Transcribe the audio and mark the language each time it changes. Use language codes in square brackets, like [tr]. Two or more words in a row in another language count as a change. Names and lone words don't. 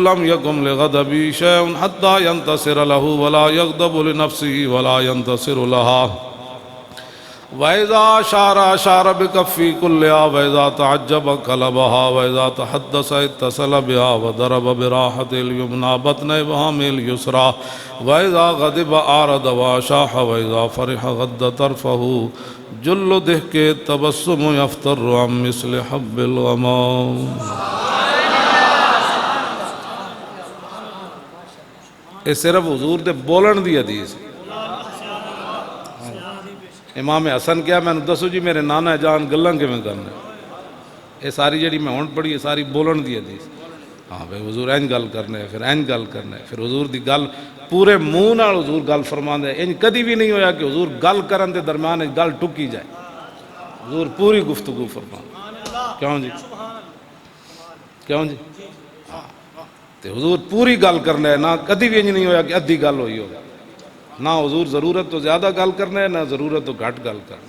[ar] لَمْ يَكُمْ لِغَضَبِي شَيْءٌ حَتَّى يَنْتَصِرَ لَهُ وَلَا يَغْضَبُ لِنَفْسِهِ وَلَا يَنْتَصِرُ لَهَا وَإِذَا أَشَارَ أَشَارَ بِكَفِّهِ كُلِّهَا وَإِذَا تَعَجَّبَ قَلَبَهَا وَإِذَا تَحَدَّثَ اتصل بها وضرب براحة اليمنى بطن إبهام اليسرى وإذا غضب أعرض وأشاح وإذا فرح غض طرفه جل ضحك التبسم يفتر عن مثل حب الغمام. [pa] یہ صرف حضور دے بولن دی حدیث. امام حسن کیا میں نے دسو جی میرے نانا جان گلاں کیویں کرنا. یہ ساری جڑی میں ہن پڑھی ہے ساری بولن دی حدیث. ہاں بھائی حضور اینج گل کرنا ہے پھر اینج گل کرنا ہے پھر حضور دی گل پورے منہ نال حضور گل فرماندے. انج کدی بھی نہیں ہویا کہ حضور گل کرن دے درمیان گل ٹکی جائے. حضور پوری گفتگو فرماندے. کیوں جی کیوں جی تے حضور پوری گل کرنا ہے. نہ کدی بھی انج نہیں ہویا کہ ادھی گل ہوئی ہوگا. نہ حضور ضرورت تو زیادہ گل کرنا ہے نہ ضرورت تو گھٹ گل کرنا.